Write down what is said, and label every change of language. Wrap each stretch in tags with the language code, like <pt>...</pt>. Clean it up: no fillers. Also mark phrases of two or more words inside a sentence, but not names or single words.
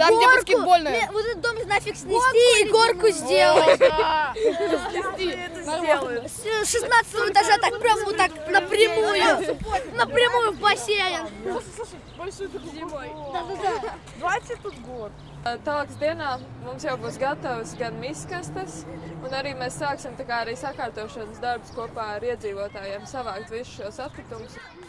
<ru>там где горку. баскетбольная. Вот этот дом нафиг снести и горку сделать. Нормально. С 16 этажа так прям вот так напрямую в бассейн. Большой тут зимой. Да. Давайте тут гор.</ru> <lv>Tālākas dienā mums jau būs gatavas gan miskastes, un arī mēs sāksim tā kā arī sakārtošanas darbus kopā ar iedzīvotājiem, savākt visus šos atkritumus.</lv>